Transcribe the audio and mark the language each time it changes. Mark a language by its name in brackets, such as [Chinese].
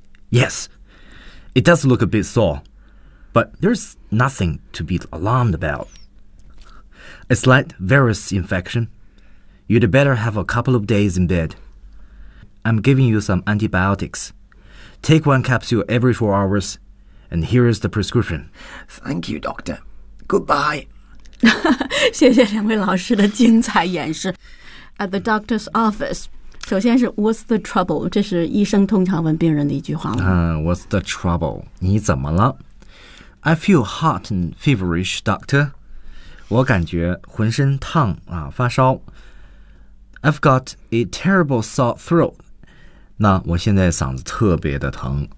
[English] Yes, it does look a bit sore, but there's nothing to be alarmed about. A slight virus infection. You'd better have a couple of days in bed. I'm giving you some antibiotics. Take one capsule every 4 hours, and here is the prescription. Thank you, doctor. Goodbye. [Chinese] 谢谢两位老师的精彩演示。 [English] At the doctor's office, [Chinese] 首先是 [English] What's the trouble? [Chinese] 这是医生通常问病人的一句话。 [English] What's the trouble? [Chinese] 你怎么了？ [English] I feel hot and feverish, doctor. [Chinese] 我感觉浑身烫啊，发烧。 [English] I've got a terrible sore throat. [Chinese] 那我现在嗓子特别的疼。